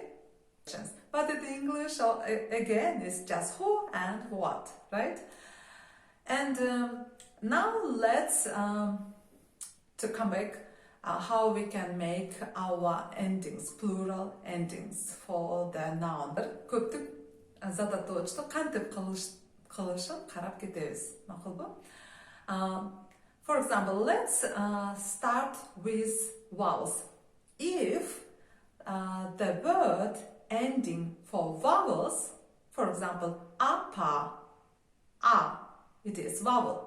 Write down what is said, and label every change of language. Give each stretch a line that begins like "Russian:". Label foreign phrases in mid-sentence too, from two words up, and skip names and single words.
English: But in English, again, it's just who and what, right? And now let's to come back how we can make our endings, plural endings for the noun.
Kyrgyz: Көптік зататоочту кантип кылышын карап кетебиз. Макулбу?
English: For example, let's start with vowels. If the word ending for vowels, for example, apa, a, it is vowel.